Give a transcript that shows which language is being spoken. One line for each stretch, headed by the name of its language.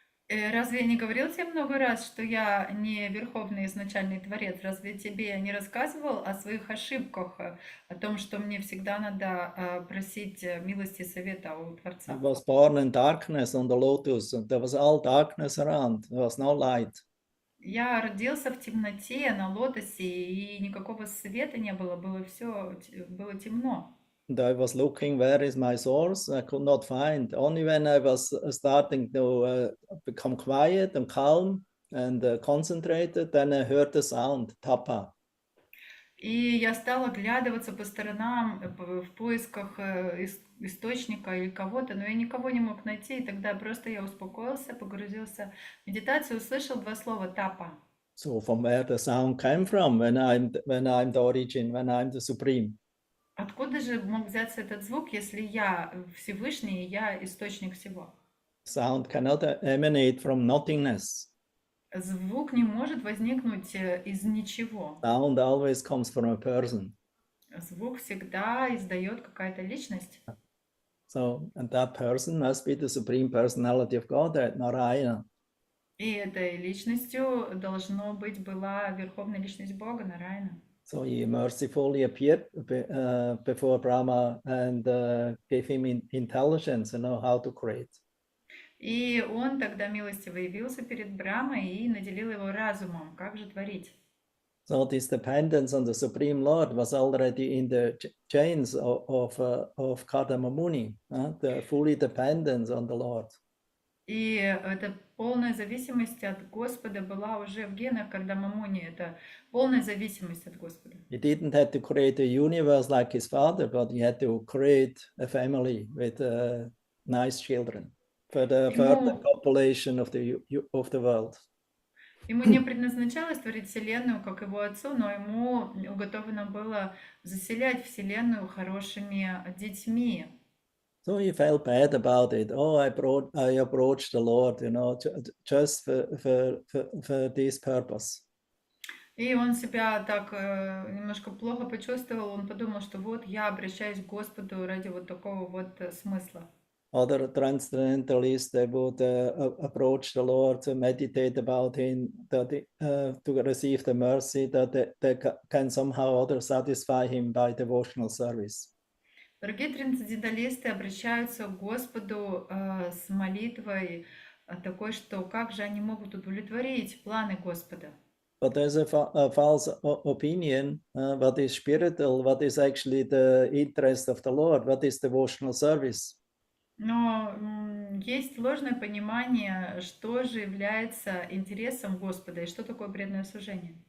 Russian: Разве я не говорил тебе много раз, что я не верховный изначальный творец? Разве тебе не рассказывал о своих ошибках, о том, что мне всегда надо просить милости и совета у Творца?
English: I was born in darkness on the lotus, and there was all darkness around. There was no light.
Russian: Я родился в темноте на лотосе, и никакого света не было, было темно.
English: And I was looking, where is my source? I could not find. Only when I was starting to become quiet and calm and concentrated, then I heard the sound, tapa.
Russian: И я стала оглядываться по сторонам в поисках источника или кого-то, но я никого не мог найти, и тогда просто я успокоился, погрузился в медитацию, услышал два слова «тапа».
English: So from where the sound came from when I'm the origin, when I'm the supreme.
Russian: Откуда же мог взяться этот звук, если я Всевышний, и я источник всего?
English: Sound cannot emanate from nothingness.
Russian: Звук не может возникнуть из ничего.
English: Sound always comes from a person.
Russian: Звук всегда издает какая-то личность.
English: So, and that person must be the supreme personality of God, Narayana.
Russian: И этой личностью была верховная личность Бога, Нараяна.
English: So he mercifully appeared before Brahma and gave him intelligence to know how to create.
Russian: И он тогда милостиво явился перед Брамой и наделил его разумом, как же творить.
English: So this dependence on the Supreme Lord was already in the chains of Kardama Muni, the fully dependence on the Lord.
Russian: И эта полная зависимость от Господа была уже в генах Кардама Муни. Это полная зависимость от Господа.
English: He didn't have to create a universe like his father, but he had to create a family with nice children for the further population of the world.
Russian: Ему не предназначалось творить Вселенную, как его отцу, но ему уготовано было заселять Вселенную хорошими детьми.
English: So he felt bad about it. Oh, I approached the Lord, just for this purpose.
Russian: И он себя так немножко плохо почувствовал. Он подумал, что вот я обращаюсь к Господу ради вот такого вот смысла.
English: Other transcendentalists, they would approach the Lord to meditate about him, to receive the mercy, that they can somehow other satisfy him by devotional service.
Russian: Другие трансценденталисты обращаются к Господу с молитвой такой, что как же они могут удовлетворить планы Господа.
English: But there's a false opinion, what is spiritual, what is actually the interest of the Lord, what is devotional service.
Russian: Но есть ложное понимание, что же является интересом Господа и что такое преданное служение.